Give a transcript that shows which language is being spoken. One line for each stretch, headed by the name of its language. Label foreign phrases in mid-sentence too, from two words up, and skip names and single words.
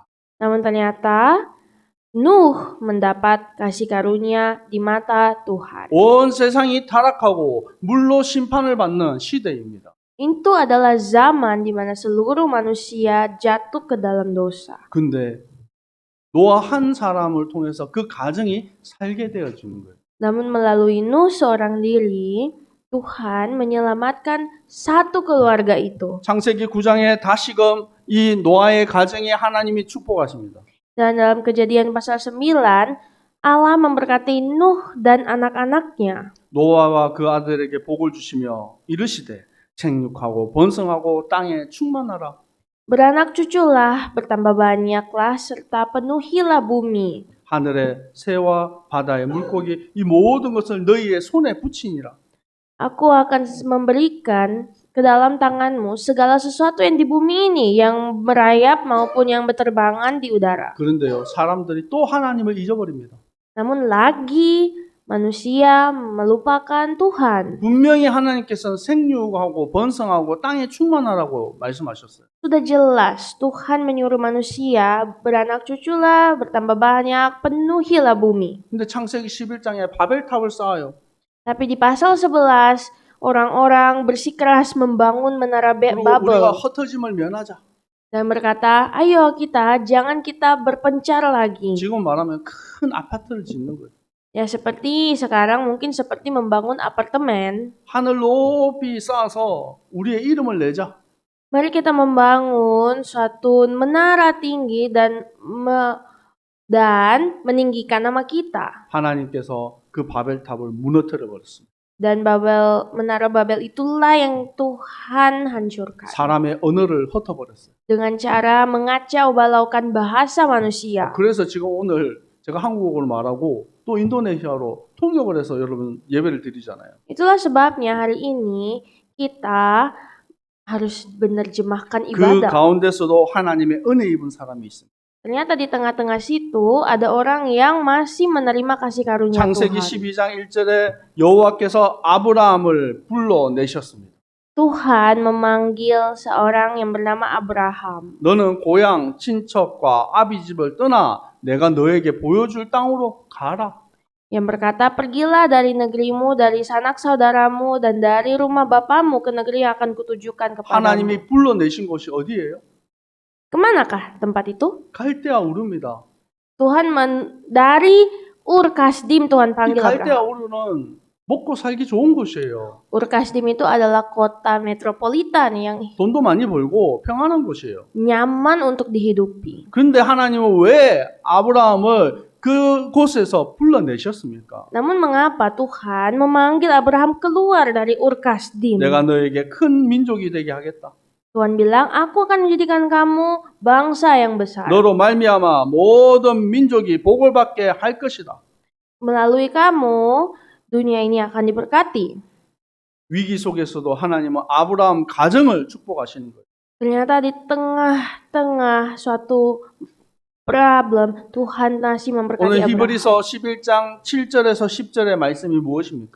Indonesian: Namun ternyata Nuh mendapat kasih karunia di mata Tuhan.
Korean: 온 세상이 타락하고 물로 심판을 받는 시대입니다.
Indonesian: Itu adalah zaman di mana seluruh manusia jatuh ke dalam dosa.
Korean: 근데 노아 한 사람을 통해서 그 가정이 살게 되어지는 거예요.
Indonesian: Namun melalui Nuh seorang diri, Tuhan menyelamatkan satu keluarga itu.
Korean: 창세기 9장에 다시금 이 노아의 가정에 하나님이 축복하십니다.
Indonesian: Dan dalam Kejadian pasal 9, Allah memberkati Nuh dan anak-anaknya.
Korean: 노아와 그 아들에게 복을 주시며 이르시되 생육하고 번성하고 땅에 충만하라.
Indonesian: Beranak cuculah, bertambah banyaklah, serta penuhilah bumi.
Korean: 하늘의 새와 바다의 물고기 이 모든 것을 너희의 손에 붙이니라.
Indonesian: Aku akan memberikan ke dalam tanganmu segala sesuatu yang di bumi ini, yang merayap maupun yang berterbangan di udara.
Korean: 그런데요, 사람들이 또 하나님을 잊어버립니다.
Indonesian: Namun lagi manusia melupakan Tuhan.
Korean: 분명히 하나님께서는 생육하고 번성하고 땅에 충만하라고 말씀하셨어요.
Indonesian: Sudah jelas Tuhan menyuruh manusia beranak cuculah, bertambah banyak, penuhilah bumi.
Korean: 근데 창세기 11장에 바벨탑을 쌓아요.
Indonesian: Tapi di pasal 11, orang-orang bersikeras membangun menara
Korean: 그리고 Babel 우리가 흩어짐을 면하자.
Indonesian: dan berkata, ayo jangan kita berpencar lagi.
Korean: 지금 말하면 큰 아파트를 짓는 거예요.
Indonesian: Ya seperti sekarang mungkin seperti membangun apartemen.
Korean: 하늘 높이 쌓아서 우리의 이름을 내자.
Indonesian: Mari kita membangun suatu menara tinggi dan meninggikan nama kita.
Korean: 하나님께서 그 바벨탑을 무너뜨려 버렸습니다.
Indonesian: Dan menara Babel itulah yang Tuhan hancurkan.
Korean: 사람의 언어를 흩어버렸어요.
Indonesian: Dengan cara mengacau balaukan bahasa manusia.
Korean: 그래서 지금 오늘 제가 한국어를 말하고 또 인도네시아로 통역을 해서 여러분 예배를 드리잖아요.
Indonesian: Itulah sebabnya hari ini kita harus menerjemahkan
Korean: 그
Indonesian: ibadah.
Korean: 가운데서도 하나님의 은혜 입은 사람이 있습니다.
Indonesian: Ternyata di tengah-tengah situ ada orang yang masih menerima kasih karunia
Korean: 창세기
Indonesian: Tuhan.
Korean: 12장 1절에 여호와께서 아브라함을 불러내셨습니다.
Indonesian: Tuhan memanggil seorang yang bernama Abraham.
Korean: 너는 고향, 친척과 아비 집을 떠나 내가 너에게 보여줄 땅으로 가라.
Indonesian: Yang berkata, pergilah dari negerimu, dari sanak saudaramu, dan dari rumah bapamu ke negeri yang akan kutujukan kepadamu.
Korean: 하나님이 불러내신 곳이 어디예요?
Indonesian: Kemanakah tempat itu?
Korean: 갈대아 우르입니다.
Indonesian: Tuhan dari Ur Kasdim Tuhan
Korean: 이
Indonesian: panggil
Korean: 갈대아 Abraham. 우르는 먹고 살기 좋은 곳이에요.
Indonesian: Ur Kasdim itu adalah kota metropolitan yang
Korean: 돈도 많이 벌고 평안한 곳이에요.
Indonesian: nyaman untuk dihidupi.
Korean: 그런데 하나님은 왜 아브라함을 그 곳에서 불러내셨습니까?
Indonesian: Namun mengapa Tuhan memanggil Abraham keluar dari Ur Kasdim?
Korean: 내가 너에게 큰 민족이 되게 하겠다.
Indonesian: Tuhan bilang, aku akan menjadikan kamu bangsa yang besar.
Korean: 너로 말미암아 모든 민족이 복을 받게 할 것이다.
Indonesian: Melalui kamu, dunia ini akan diberkati.
Korean: 위기 속에서도 하나님은 아브라함 가정을 축복하시는 거예요.
Indonesian: Ternyata di tengah-tengah suatu problem, Tuhan masih memberkati
Korean: 오늘 Abraham. 히브리서 11장 7절에서 10절의 말씀이 무엇입니까?